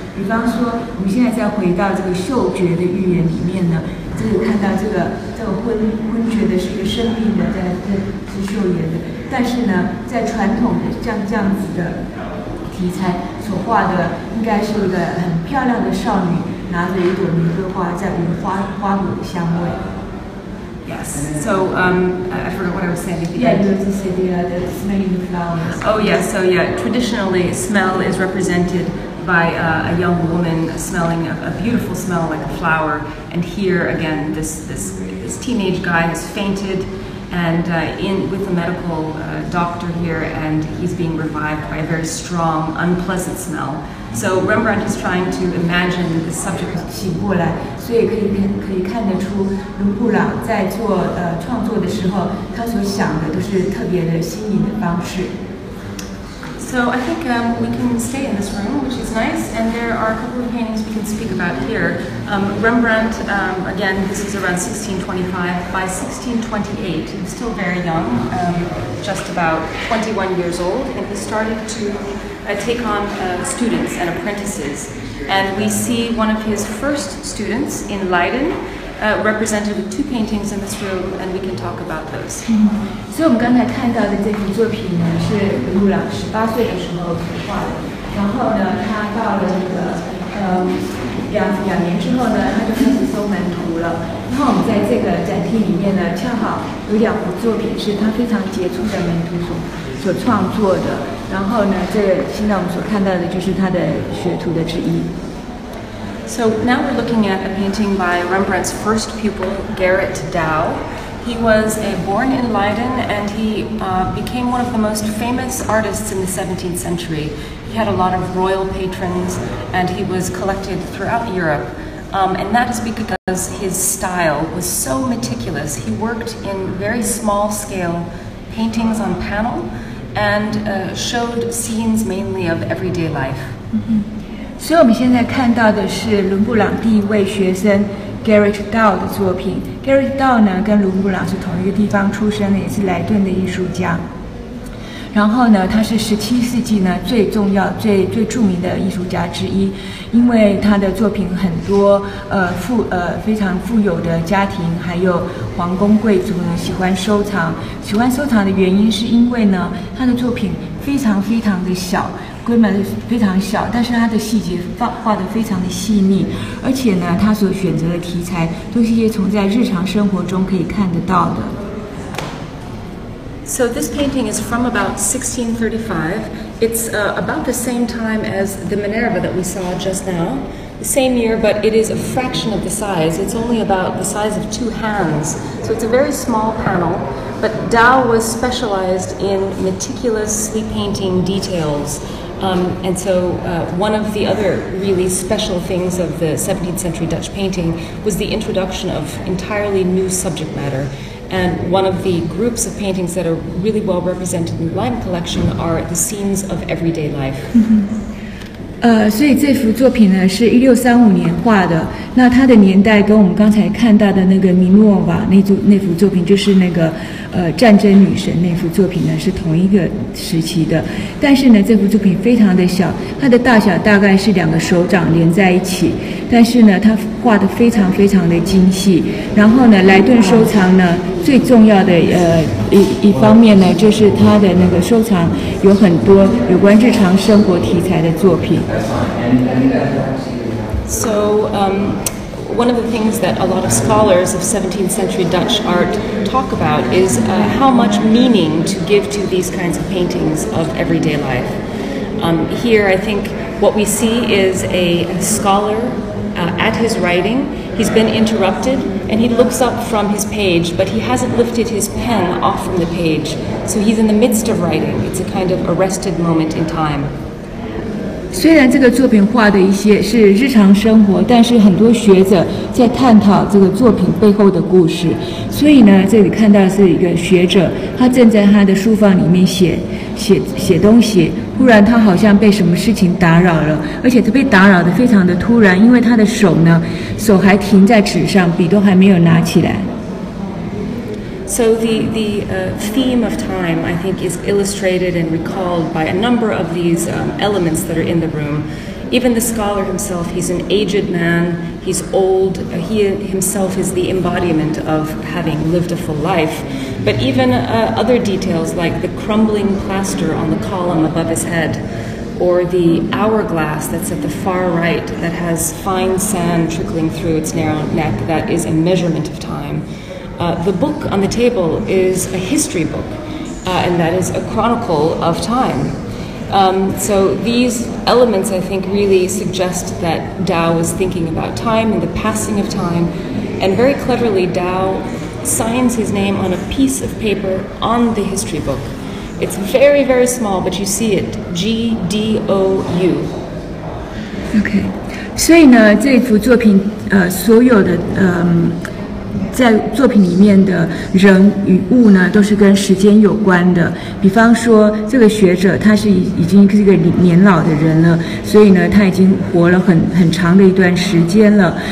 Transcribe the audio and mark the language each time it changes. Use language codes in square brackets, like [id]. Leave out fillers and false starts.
[zh] 比方说，我们现在再回到这个嗅觉的寓言里面呢，就是看到这个昏厥的是一个生病的在吃嗅盐的，但是呢，在传统的这样子的题材所画的，应该是一个很漂亮的少女。拿着一朵玫瑰花，在闻花朵的香味。 [en] Yes. So I forgot what I was saying. Yeah, you just said the smelling the flowers. Oh yes. So yeah, traditionally smell is represented by a young woman smelling a beautiful smell like a flower, and here again, this teenage guy has fainted. And with a medical doctor here, and he's being revived by a very strong, unpleasant smell. So Rembrandt is trying to imagine the subject [zh] 醒过来，所以可以看得出，伦勃朗在做创作的时候，他所想的都是特别的新颖的方式。 [en] So I think we can stay in this room, which is nice, and there are a couple of paintings we can speak about here. Rembrandt, again, this is around 1625. By 1628, he was still very young, just about 21 years old, and he started to take on students and apprentices. And we see one of his first students in Leiden, represented with 2 paintings in this room, and we can talk about those. [zh] 所以我们刚才看到的这幅作品呢，是伦勃朗18岁的时候所画的。然后呢，他到了这个2年之后呢，他就开始收门徒了。然后我们在这个展厅里面呢，恰好有2幅作品是他非常杰出的门徒所创作的。然后呢，这个现在我们所看到的就是他的学徒的之一。 [en] So now we're looking at a painting by Rembrandt's first pupil, Gerrit Douw. He was born in Leiden, and he became one of the most famous artists in the 17th century. He had a lot of royal patrons, and he was collected throughout Europe. And that is because his style was so meticulous. He worked in very small-scale paintings on panel and showed scenes mainly of everyday life. [zh] 所以我们现在看到的是伦勃朗第一位学生 Gerrit Douw 的作品。 Gerrit Douw 呢，跟伦勃朗是同一个地方出生的，也是莱顿的艺术家。然后呢，他是17世纪呢最重要、最著名的艺术家之一，因为他的作品很多非常富有的家庭还有皇宫贵族呢喜欢收藏。喜欢收藏的原因是因为呢，他的作品非常的小。规模非常小，但是它的细节画得非常的细腻，而且呢，他所选择的题材都是一些从在日常生活中可以看得到的。 [en] So this painting is from about 1635. It's about the same time as the Minerva that we saw just now. The same year, but it is a fraction of the size. It's only about the size of 2 hands. So it's a very small panel. But Douw was specialized in meticulously painting details. And so one of the other really special things of the 17th century Dutch painting was the introduction of entirely new subject matter. And one of the groups of paintings that are really well represented in the Leiden collection are the scenes of everyday life. [zh] 所以这幅作品呢是1635年画的，那它的年代跟我们刚才看到的那个米诺瓦那幅作品，就是那个战争女神那幅作品呢是同一个时期的。但是呢，这幅作品非常的小，它的大小大概是2个手掌连在一起，但是呢，它画得非常的精细。然后呢，莱顿收藏呢最重要的一方面呢，就是它的那个收藏有很多有关日常生活题材的作品。 [en] So, one of the things that a lot of scholars of 17th century Dutch art talk about is how much meaning to give to these kinds of paintings of everyday life. Here, I think what we see is a scholar at his writing. He's been interrupted, and he looks up from his page, but he hasn't lifted his pen off from the page. So he's in the midst of writing. It's a kind of arrested moment in time. [zh] 虽然这个作品画的一些是日常生活，但是很多学者在探讨这个作品背后的故事。所以呢，这里看到的是一个学者，他正在他的书房里面写东西，忽然他好像被什么事情打扰了，而且他被打扰的非常的突然，因为他的手还停在纸上，笔都还没有拿起来。 [en] So the theme of time, I think, is illustrated and recalled by a number of these elements that are in the room. Even the scholar himself, he's an aged man, he's old, he himself is the embodiment of having lived a full life. But even other details like the crumbling plaster on the column above his head, or the hourglass that's at the far right that has fine sand trickling through its narrow neck that is a measurement of time. The book on the table is a history book, and that is a chronicle of time. So these elements, I think, really suggest that Dao was thinking about time and the passing of time, and very cleverly Dao signs his name on a piece of paper on the history book. It's very, very small, but you see it, GDOU. [zh] OK， 所以呢，这幅作品所有的在作品里面的人与物呢，都是跟时间有关的。比方说，这个学者他是已经是一个年老的人了，所以呢，他已经活了很长的一段时间了。